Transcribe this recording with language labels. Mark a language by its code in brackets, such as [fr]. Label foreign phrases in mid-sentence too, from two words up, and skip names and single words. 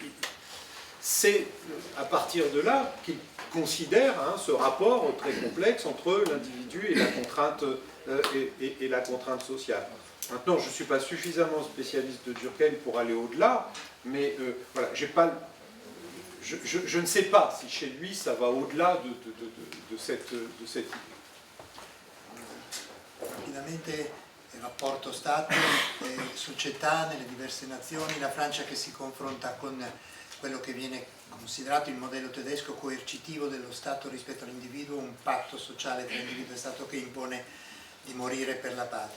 [fr] C'est-à-dire que c'est à partir de là qu'il considère ce rapport très complexe entre l'individu et la contrainte sociale. Maintenant, je ne suis pas suffisamment spécialiste de Durkheim pour aller au-delà, mais voilà, je ne sais pas si chez lui ça va au-delà de cette idée. [it] Rapidamente il rapporto Stato e società nelle diverse nazioni, la Francia che si confronta con quello che viene considerato il modello tedesco coercitivo dello Stato rispetto all'individuo, un patto sociale tra individuo e Stato che impone di morire per la patria.